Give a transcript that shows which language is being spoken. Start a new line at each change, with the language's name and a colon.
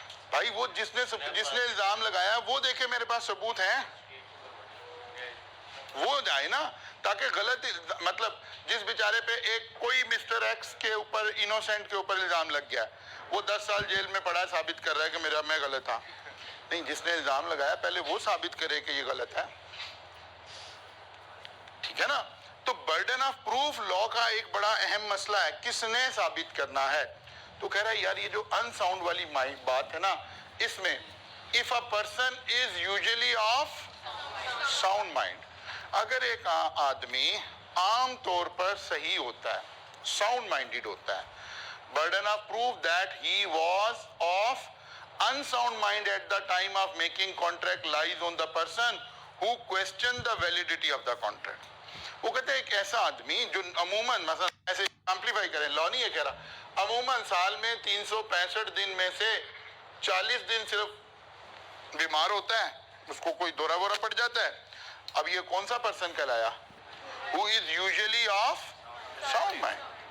Urdu: بھائی وہ جس نے الزام لگایا وہ دیکھے میرے پاس ثبوت ہیں، وہ جائے نا، تاکہ غلط مطلب جس بیچارے پہ ایک کوئی مسٹر ایکس کے اوپر انوسینٹ کے اوپر الزام لگ گیا وہ 10 سال جیل میں پڑا ثابت کر رہا ہے کہ میں غلط ہاں. نہیں، جس نے الزام لگایا پہلے وہ ثابت کرے کہ یہ غلط ہے. ٹھیک ہے نا. تو برڈن آف پروف لا کا ایک بڑا اہم مسئلہ ہے، کس نے ثابت کرنا ہے. تو کہہ رہا ہے یار یہ جو انساؤنڈ والی بات ہے نا، اس میں
English: if a person is usually of sound mind،
Urdu: اگر ایک آدمی عام طور پر صحیح ہوتا ہے،
English: Sound minded ہوتا ہے، burden of proof that he was of unsound mind at the time of making contract lies on the person who questioned the validity of the contract.
Urdu: وہ کہتے ہیں ایک ایسا آدمی جو عموماً مثلا ایسے امپلیفائی کریں، لا نہیں ہے کہہ رہا، عموماً سال میں 365 دن میں سے 40 دن صرف بیمار ہوتا ہے، اس کو کوئی دورہ وورہ پڑ جاتا ہے. اب یہ کون سا person کہلایا؟
English: who is usually of sound mind.